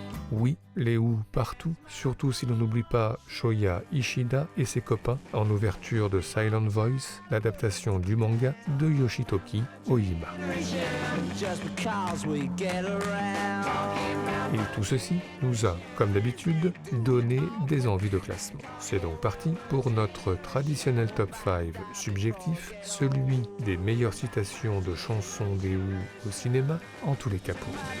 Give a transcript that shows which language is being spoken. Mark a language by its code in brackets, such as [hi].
[fr] Oui, les Who partout, surtout si l'on n'oublie pas Shoya Ishida et ses copains en ouverture de Silent Voice, l'adaptation du manga de Yoshitoki Oima. [en] Just because we get around. [fr] Et tout ceci nous a, comme d'habitude, donné des envies de classement. C'est donc parti pour notre traditionnel top 5 subjectif, celui des meilleures citations de chansons des Who au cinéma, en tous les cas pour.